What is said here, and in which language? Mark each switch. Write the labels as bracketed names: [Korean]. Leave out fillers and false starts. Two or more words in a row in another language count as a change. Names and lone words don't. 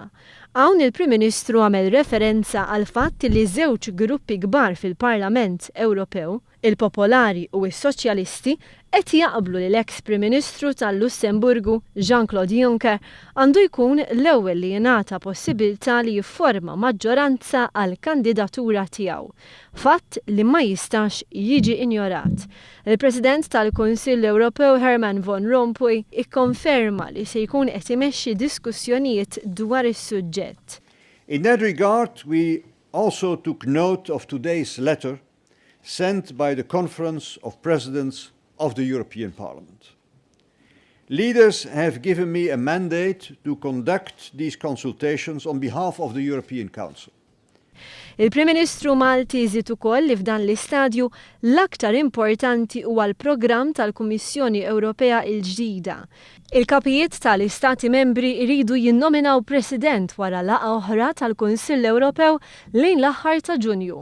[Maltese] Hawn il-Prim Ministru għamel referenza għal fatt li żewġ gruppi kbar fil-Parlament Ewropew, il-Popolari u s-Soċjalisti, qed jaqblu li l-eks Prim Ministru tal-Lussemburgu Jean-Claude Juncker għandu jkun l-ewwel li jingħata possibilità li jifforma maġġoranza għal kandidatura tiegħu. Fatt li ma jistax jiġi injorat. Il-President tal-Kunsill Ewropew Herman Van Rompuy ikkonferma li se jkun qed imexxi diskussjonijiet dwar is-suġġett. [English] In that regard, we also took note of today's letter sent by the Conference of Presidents of the European Parliament. Leaders have given me a mandate to conduct these consultations on behalf of the European Council. [Maltese] Il-Prim Ministru Malti żied ukoll li f'dan l-istadju l-aktar importanti huwa l-programm tal-Kummissjoni Ewropea l-ġdida. Il-kapijiet tal-Istati Membri jridu jinnominaw President wara laqgħa oħra tal-Kunsill Ewropew lejn l-aħħar ta' Ġunju.